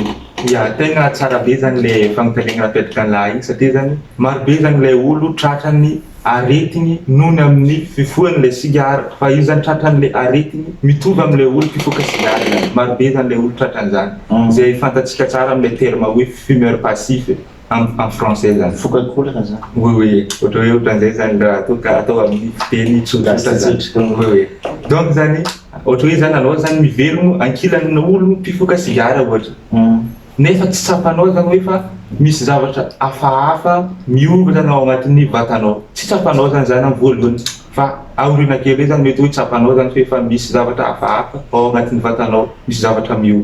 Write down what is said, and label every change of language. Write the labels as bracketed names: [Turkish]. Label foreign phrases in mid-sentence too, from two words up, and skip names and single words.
[Malagasy] Ya, tegna tsara be zany le fagnotaniana napetraka an'lahy igny satria zany maro be zany le olo tratrany aretigny nohony amin'ny fifohan'le sigara. Fa io zany tratran'le aretigny mitovy amin'le olo mpifoka sigara. Maro be zany le olo tratran'izany. Zay fantatsika tsara amin'le terme hoe [French] fumeur passif en français [Malagasy] zany. Fokakolaka zany. Oui, ohatra hoe ohatran'izay zany raha atao amin'ny fiteny tsotra zany. Oui. Donc zany ohatra hoe zany anao zany mivelogno ankilan'ny olo mpifoka sigara ohatra. Nefa tsy tsapanao zany hoe fa misy zavatra hafahafa miova zany ao agnatin'ny vatanao. Tsy tsapanao zany amin'ny voalohany fa aoriana kely zany mety hoe tsapanao zany hoe fa misy zavatra hafahafa ao agnatin'ny vatanao, misy zavatra miova.